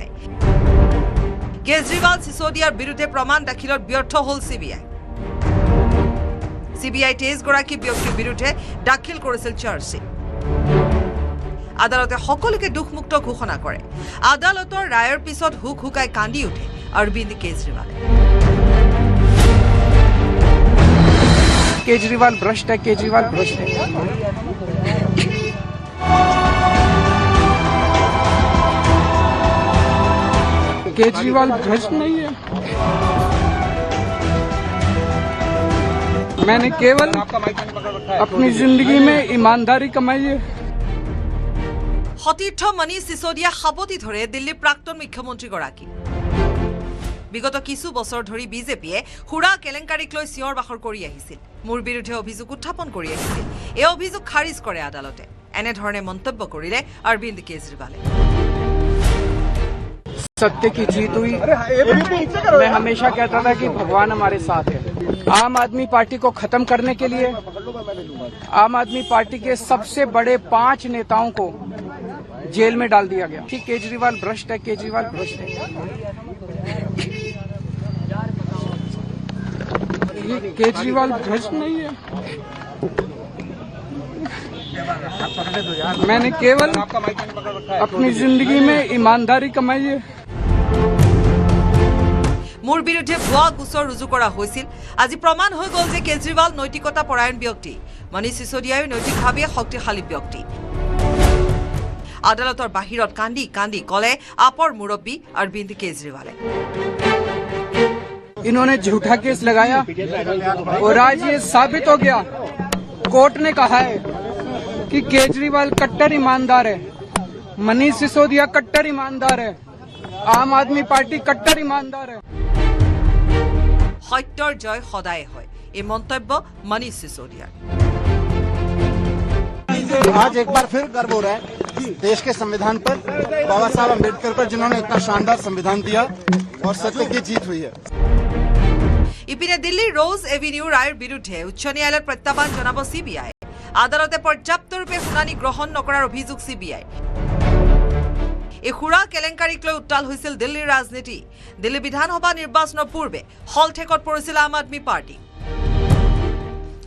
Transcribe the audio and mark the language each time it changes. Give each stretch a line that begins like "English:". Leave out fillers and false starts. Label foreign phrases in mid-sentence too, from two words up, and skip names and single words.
Assamese: কেজৰিৱাল সিসোদিয়াৰ বিৰুদ্ধে প্ৰমাণ দাখিলত ব্যৰ্থ হ'ল CBI। CBI 23 গৰাকী ব্যক্তিৰ বিৰুদ্ধে দাখিল কৰিছিল চাৰ্জশ্বীট। আদালতে সকলোকে দুখমুক্ত ঘোষণা কৰে। আদালতৰ ৰায়ৰ পিছত হুক হুকাই কান্দি উঠে অৰবিন্দ কেজৰিৱালে।
Hindi: केजरीवाल भ्रष्ट है, केजरीवाल भ्रष्ट है। केजरीवाल भ्रष्ट नहीं है। मैंने केवल अपनी जिंदगी में ईमानदारी कमाई है।
Assamese: সতীৰ্থ মনীষ সিসোদিয়া সাবতি ধৰে দিল্লীৰ প্ৰাক্তন মুখ্যমন্ত্ৰীগৰাকী। বিগত কিছু বছৰ ধৰি বিজেপিয়ে সুৰা কেলেংকাৰীক লৈ চিঞৰ বাখৰ কৰি আহিছিল, মোৰ বিৰুদ্ধে অভিযোগ উত্থাপন কৰি আহিছিল। এই অভিযোগ খাৰিজ কৰে আদালতে। এনেধৰণে মন্তব্য কৰিলে অৰবিন্দ কেজৰিৱালে।
Hindi: सत्य की जीत हुई। मैं हमेशा कहता था कि भगवान हमारे साथ है। आम आदमी पार्टी को खत्म करने के लिए आम आदमी पार्टी के सबसे बड़े 5 नेताओं को जेल में डाल दिया गया कि केजरीवाल भ्रष्ट है, केजरीवाल भ्रष्ट है। केजरीवाल भ्रष्ट नहीं है। मैंने केवल अपनी जिंदगी में ईमानदारी कमाई है।
Assamese: মোৰ বিৰুদ্ধে ভুৱা গোচৰ ৰুজু কৰা হৈছিল। আজি প্ৰমাণ হৈ গ'ল যে কেজৰিৱাল নৈতিকতা পৰায়ণ ব্যক্তি, মনীষ সিসোদিয়াও নৈতিকভাৱে শক্তিশালী ব্যক্তি। আদালতৰ বাহিৰত কান্দি কান্দি ক'লে আপৰ মুৰব্বী অৰবিন্দ কেজৰিৱালে।
Hindi: इन्होंने झूठा केस लगाया और आज ये साबित हो गया। कोर्ट ने कहा है कि केजरीवाल कट्टर ईमानदार है, मनीष सिसोदिया कट्टर ईमानदार है, आम आदमी पार्टी कट्टर ईमानदार है।
Assamese: সত্যৰ জয় সদায় হয়, এই মন্তব্য মনীষ সিসোদিয়াৰ।
Hindi: आज एक बार फिर गर्व हो रहा है देश के संविधान पर, बाबा साहब अम्बेडकर पर, जिन्होंने इतना शानदार संविधान दिया और सत्य की जीत हुई है।
Assamese: ইপিনে দিল্লীৰ ৰ'জ এভিনিউ ৰায়ৰ বিৰুদ্ধে উচ্চ ন্যায়ালয়ত প্ৰত্যাহ্বান জনাব CBI। আদালতে পৰ্যাপ্তৰূপে শুনানি গ্ৰহণ নকৰাৰ অভিযোগ CBI। এই সুৰা কেলেংকাৰীক লৈ উত্তাল হৈছিল দিল্লীৰ ৰাজনীতি। দিল্লী বিধানসভা নিৰ্বাচনৰ পূৰ্বে হলঠেকত পৰিছিল আম আদমী পাৰ্টি।